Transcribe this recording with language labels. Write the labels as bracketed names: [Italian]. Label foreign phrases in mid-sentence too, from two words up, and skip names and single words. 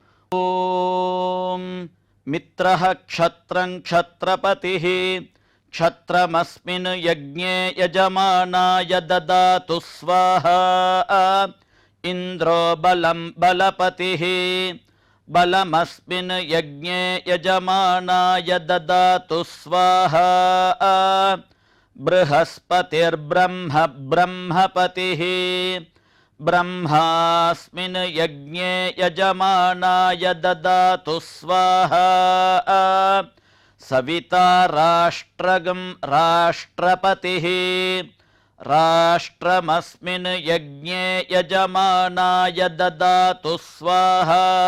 [Sanskrit] ఓం మిత్రః క్షత్రం క్షత్రపతిః క్షత్రమస్మిన్ యజ్ఞే యజమానాయ దదాతు స్వాహా ఇంద్రో బలం బలపతిః बलमस्मिन् यज्ञे यजमानाय ददातु स्वाहा बृहस्पतिर्ब्रह्म ब्रह्मपतिः ब्रह्मास्मिन् यज्ञे यजमानाय ददातु स्वाहा सविता राष्ट्रगं राष्ट्रपतिः राष्ट्रमस्मिन् यज्ञे यजमानाय ददातु स्वाहा